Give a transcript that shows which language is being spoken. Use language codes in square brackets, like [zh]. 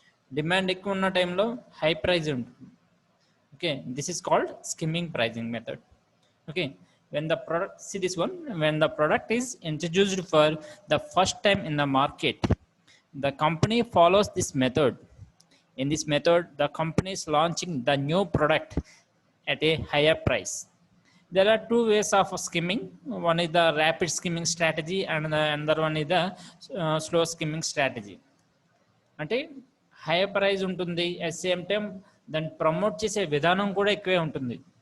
[te] Demand ఎక్కువ ఉన్న టైంలో హై ప్రైజ్ ఉంటుంది. [en] Okay, this is called skimming pricing method. Okay, when the product is introduced for the first time in the market, the company follows this method. In this method, the company is launching the new product at a higher price. There are two ways of skimming. One is the rapid skimming strategy and the another one is the slow skimming strategy. [te] అంటే high praise ఉంటుంది, [en] at same time [te] దాన్ని promote చేసే విధానం కూడా ఎక్కువే ఉంటుంది.